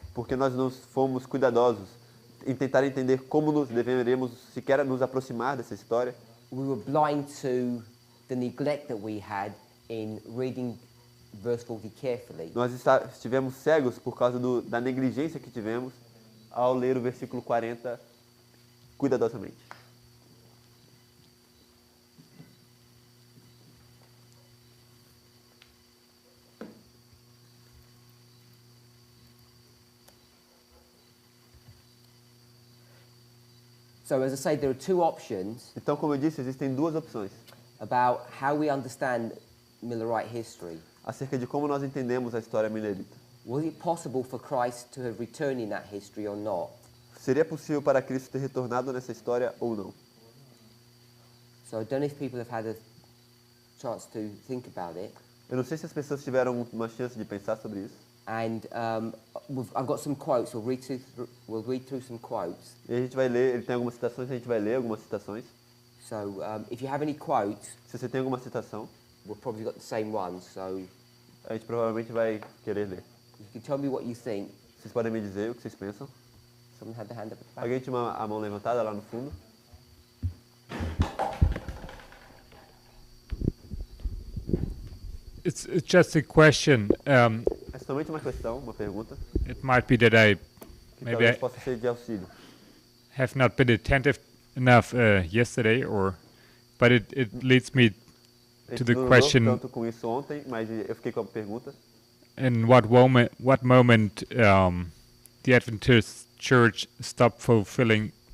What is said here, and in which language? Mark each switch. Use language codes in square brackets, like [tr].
[pt] porque nós não fomos cuidadosos em tentar entender como nos deveríamos sequer nos aproximar dessa história, [en] we were blind to the neglect that we had in reading verse 40 carefully. [pt] nós estivemos cegos por causa da negligência que tivemos ao ler o versículo 40 cuidadosamente. [en] So as I say, there are two options [pt] Então, como eu disse, existem duas opções [en] about how we understand Millerite history. [pt] acerca de como nós entendemos a história milerita. [en] Was it possible for Christ to have returned in that history or not? [pt] Seria possível para Cristo ter retornado nessa história ou não? [en] So I don't know if people have had a chance to think about it. [pt] Eu não sei se as pessoas tiveram uma chance de pensar sobre isso. [en] And I've got some quotes. We'll read through some quotes. [pt] E a gente vai ler, ele tem algumas citações, a gente vai ler algumas citações. [en] So if you have any quotes, [pt] Se você tem alguma citação, [en] we've probably got the same ones. So [pt] a gente provavelmente vai querer ler. [en] you can tell me what you think. [pt] Vocês podem me dizer o que vocês pensam? [en] Someone had the hand up at the back. [pt] Alguém tinha a mão levantada lá no fundo? [en] It's just a question. [pt] É somente uma questão, uma pergunta, [en] It might be that [pt] que talvez possa ser de auxílio. [en] have not been attentive enough yesterday, but it leads me [pt] A [en] to [pt] gente [en] the [pt] não [en] question: [pt] lidou tanto com isso ontem, mas eu fiquei com a pergunta. [en] in what moment the Adventist Church stopped fulfilling